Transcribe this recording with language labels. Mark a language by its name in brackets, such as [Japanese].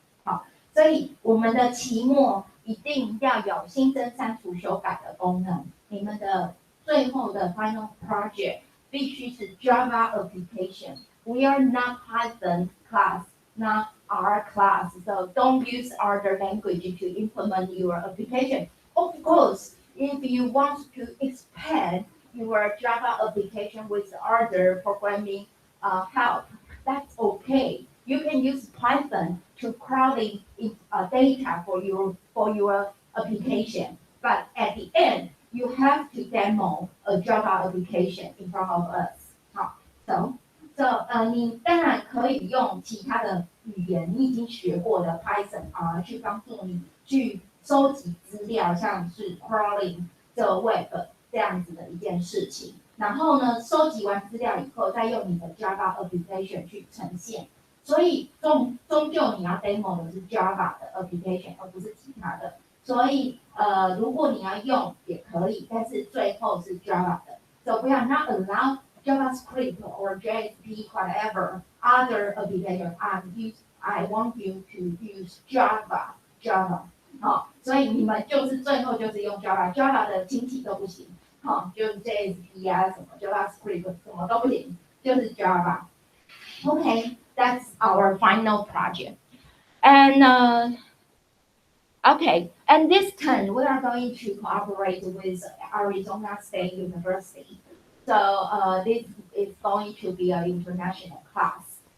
[Chinese] 好，所以我们的期末一定要有新增、删除、修改的功能。你们的最后的 final project 必须是 Java application. [English] We are not Python class, not R class, so don't use other language to implement your application. Of course, if you want to expand your Java application with other programming help, that's okay. You can use Python to crawling data for your application, but at the end, you have to demo a Java application in front of us. [Chinese] 好 你当然可以用其他的语言，你已经学过的 Python 去帮助你去收集资料，像是 crawling 这 web 这样子的一件事情。然后呢，收集完资料以后，再用你的 Java application 去呈现。所以终究你要 demo 的是 Java 的 application， 而不是其他的。所以如果你要用也可以，但是最后是 Java 的。 [English] So we are not allowed JavaScript or JSP whatever other application. I want you to use Java. [Chinese] 好，所以你们就是最后就是用 Java 的亲戚都不行，好，就是 JSP 啊什么 JavaScript 什么都不行，就是 Java. [English] Okay, that's our final project. And okay, and this turn we are going to cooperate with Arizona State University. So this is going to be an international class.